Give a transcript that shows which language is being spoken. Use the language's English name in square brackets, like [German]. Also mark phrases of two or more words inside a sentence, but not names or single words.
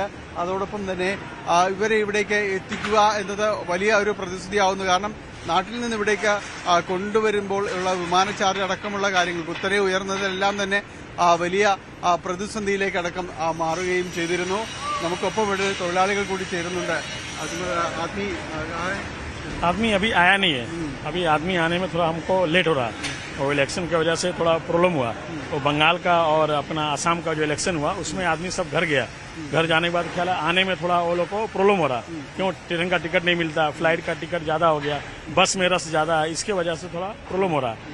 [Malayalam] അതോടൊപ്പം തന്നെ ഇവരെ ഇവിടേക്ക് എത്തിക്കുക എന്നത് വലിയ ഒരു പ്രതിസന്ധിയാവുന്നു. കാരണം നാട്ടിൽ നിന്ന് ഇവിടേക്ക് കൊണ്ടുവരുമ്പോൾ ഉള്ള വിമാന ചാർജ് അടക്കമുള്ള കാര്യങ്ങൾ കുത്തനെ ഉയർന്നതെല്ലാം തന്നെ വലിയ പ്രതിസന്ധിയിലേക്കടക്കം മാറുകയും ചെയ്തിരുന്നു. നമുക്കൊപ്പം ഇവിടെ തൊഴിലാളികൾ കൂടി ചേരുന്നുണ്ട്. [Hindi] आदमी अभी आया नहीं है. अभी आदमी आने में थोड़ा हमको लेट हो रहा है और इलेक्शन की वजह से थोड़ा प्रॉब्लम हुआ. तो बंगाल का और अपना असम का जो इलेक्शन हुआ उसमें आदमी सब घर गया. घर जाने के बाद ख्याल आने में थोड़ा वो लोग को प्रॉब्लम हो रहा. क्यों ट्रेन का टिकट नहीं मिलता, फ्लाइट का टिकट ज़्यादा हो गया, बस में रस ज़्यादा है, इसके वजह से थोड़ा प्रॉब्लम हो रहा है.